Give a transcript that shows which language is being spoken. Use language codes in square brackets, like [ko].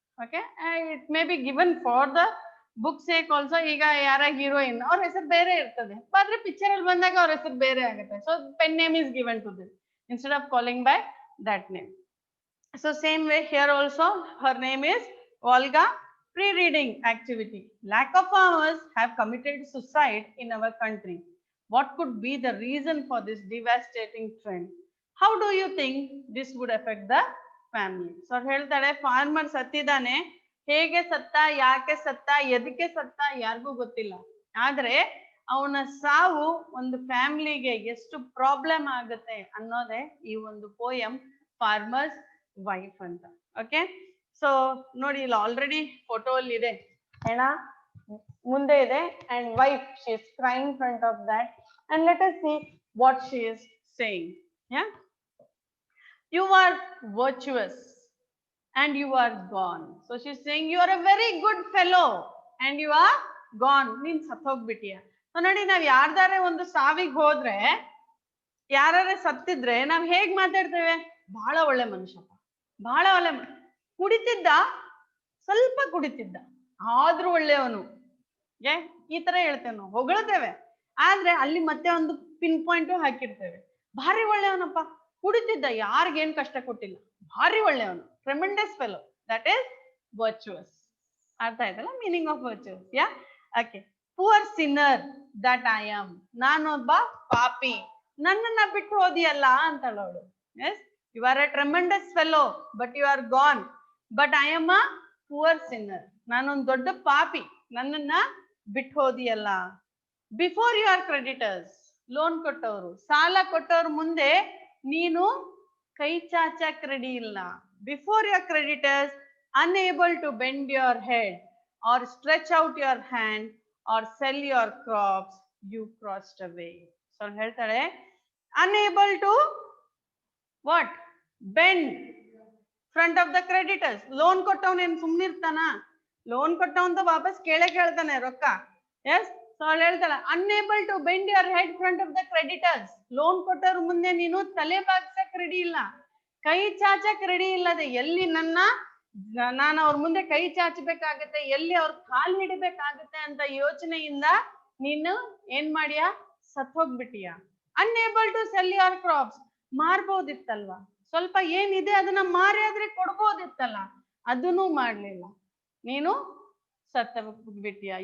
[en] Okay, it may be given for the book sake also. [kn] ಈಗ ಯಾರ heroine ಅವ್ರ ಹೆಸರು ಬೇರೆ ಇರ್ತದೆ, ಆದ್ರೆ ಪಿಕ್ಚರ್ ಅಲ್ಲಿ ಬಂದಾಗ ಅವ್ರ ಹೆಸರು ಬೇರೆ ಆಗುತ್ತೆ. [en] So pen name is given to this instead of calling by that name. So same way here also her name is Volga, pre-reading activity. Lack of farmers have committed suicide in our country. What could be the reason for this devastating trend? How do you think this would affect the family? [kn] So ಹೇಳ್ತಾಳೆ farmer ಸತ್ತಿದಾನೆ, ಹೇಗೆ ಸತ್ತ, ಯಾಕೆ ಸತ್ತ, ಎದಕ್ಕೆ ಸತ್ತ ಯಾರಿಗೂ ಗೊತ್ತಿಲ್ಲ. ಆದ್ರೆ ಅವನ ಸಾವು ಒಂದು ಫ್ಯಾಮಿಲಿಗೆ ಎಷ್ಟು ಪ್ರಾಬ್ಲಮ್ ಆಗುತ್ತೆ ಅನ್ನೋದೇ ಈ ಒಂದು ಪೋಯಂ ಫಾರ್ಮರ್ಸ್ ವೈಫ್ ಅಂತ. ಓಕೆ, ಸೊ ನೋಡಿ ಇಲ್ಲಿ ಆಲ್ರೆಡಿ ಫೋಟೋ ಅಲ್ಲಿ ಇದೆ, ಹೆಣ ಮುಂದೆ ಇದೆ [en] And wife she is crying front of that and let us see what she is saying. Ya, you are virtuous and you are gone. So she is saying you are a very good fellow and you are gone. [kn] ನೀನ್ ಸತ್ತೋಗ್ಬಿಟ್ಟಿಯ. So ನೋಡಿ, ನಾವ್ ಯಾರ್ದಾರೆ ಒಂದು ಸಾವಿಗೆ ಹೋದ್ರೆ, ಯಾರೇ ಸತ್ತಿದ್ರೆ ನಾವ್ ಹೇಗ್ ಮಾತಾಡ್ತೇವೆ? ಬಹಳ ಒಳ್ಳೆ ಮನುಷ್ಯಪ್ಪ, ಬಹಳ ಒಳ್ಳೆ ಕುಡಿತಿದ್ದ, ಸ್ವಲ್ಪ ಕುಡಿತಿದ್ದ ಆದ್ರೂ ಒಳ್ಳೆಯವನು, ಈ ತರ ಹೇಳ್ತೇವೆ ನಾವು, ಹೊಗಳ್ತೇವೆ. ಆದ್ರೆ ಅಲ್ಲಿ ಮತ್ತೆ ಒಂದು ಪಿನ್ ಪಾಯಿಂಟ್ ಹಾಕಿರ್ತೇವೆ, ಭಾರಿ ಒಳ್ಳೆಯವನಪ್ಪ, ಕುಡಿತಿದ್ದ, ಯಾರಿಗೇನ್ ಕಷ್ಟ ಕೊಟ್ಟಿಲ್ಲ, ಭಾರಿ ಒಳ್ಳೆಯವನು, [en] Tremendous fellow, that is virtuous. [kn] ಅರ್ಥ ಆಯ್ತಲ್ಲ [en] Meaning of virtuous? [kn] Yeah, okay. [en] poor sinner that I am, [kn] ನಾನೊಬ್ಬ ಪಾಪಿ, ನನ್ನನ್ನ ಬಿಟ್ಟು ಹೋದಿಯಲ್ಲ ಅಂತಳ ಅವಳು. [en] yes, you are a tremendous fellow but you are gone, but I am a poor sinner, [kn] ನಾನೊಂದು ದೊಡ್ಡ ಪಾಪಿ, ನನ್ನನ್ನ ಬಿಟ್ಟು ಹೋದಿಯಲ್ಲ. [en] before you are creditors, [kn] loan ಕೊಟ್ಟವರು, ಸಾಲ ಕೊಟ್ಟವ್ರ ಮುಂದೆ ನೀನು ಕೈ ಚಾಚಕ್ ರೆಡಿ ಇಲ್ಲ. [en] Before your creditors, unable to bend your head or stretch out your hand or sell your crops, you crossed away. So ಹೇಳ್ತಾಳೆ, unable to what? Bend front of the creditors. [kn] Loan ಕೊಟ್ಟವನ್ ಏನ್ ಸುಮ್ನಿರ್ತಾನ? Loan ಕೊಟ್ಟವಂತ ವಾಪಸ್ ಕೇಳೇ ಕೇಳ್ತಾನೆ ರೊಕ್ಕ. S, so ಅವಳು ಹೇಳ್ತಾಳೆ, [en] unable to bend your head front of the creditors. [kn] Loan ಕೊಟ್ಟವ್ರ ಮುಂದೆ ನೀನು ತಲೆ ಬಾಗ್ಸಕ್ ರೆಡಿ ಇಲ್ಲ, ಕೈ ಚಾಚಕ್ ರೆಡಿ ಇಲ್ಲದೆ, ಎಲ್ಲಿ ನಾನು ಅವ್ರ ಮುಂದೆ ಕೈ ಚಾಚಬೇಕಾಗತ್ತೆ, ಎಲ್ಲಿ ಅವ್ರ ಕಾಲ್ ಹಿಡಿಬೇಕಾಗತ್ತೆ ಅಂತ ಯೋಚನೆಯಿಂದ ನೀನು ಏನ್ ಮಾಡಿಯ? ಸತ್ತೋಗ್ಬಿಟ್ಟಿಯ. [en] unable to sell your crops, [kn] ಮಾರ್ಬೋದಿತ್ತಲ್ವಾ, ಸ್ವಲ್ಪ ಏನಿದೆ ಅದನ್ನ ಮಾರಿ ಆದ್ರೆ ಕೊಡ್ಬೋದಿತ್ತಲ್ಲ, ಅದನ್ನು ಮಾಡ್ಲಿಲ್ಲ, ನೀನು ಸತ್ತೋಗ್ಬಿಟ್ಟಿಯ.